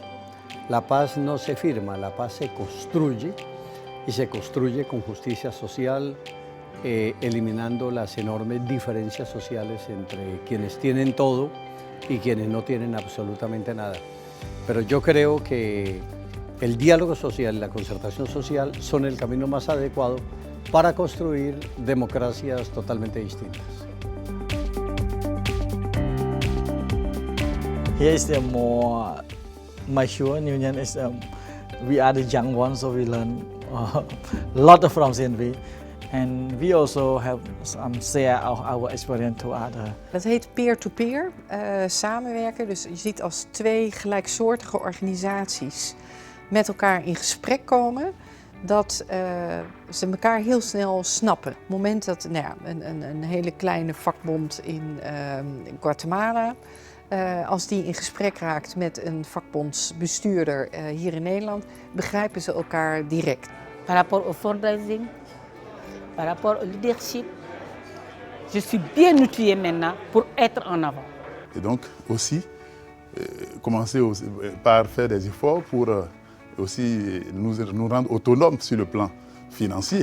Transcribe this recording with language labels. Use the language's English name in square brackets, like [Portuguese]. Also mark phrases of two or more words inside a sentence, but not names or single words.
[Spanish] La paz no se firma, la paz se construye y se construye con justicia social, eliminando las enormes diferencias sociales entre quienes tienen todo y quienes no tienen absolutamente nada. Pero yo creo que el diálogo social y la concertación social son el camino más adecuado para construir democracias totalmente distintas. [English] Here is the more mature union. We are the young ones, so we learn a lot from CNV. And we also have some share of our experience to others. [Dutch] Dat heet peer-to-peer samenwerken. Dus je ziet als twee gelijksoortige organisaties met elkaar in gesprek komen, dat ze elkaar heel snel snappen. Op het moment dat een hele kleine vakbond in Guatemala, als die in gesprek raakt met een vakbondsbestuurder hier in Nederland, begrijpen ze elkaar direct. [French] Par rapport au fundraising, par rapport au leadership, je suis bien outillée maintenant pour être en avant. Et donc aussi, commencer par faire des efforts pour aussi nous rendre autonomes sur le plan financier.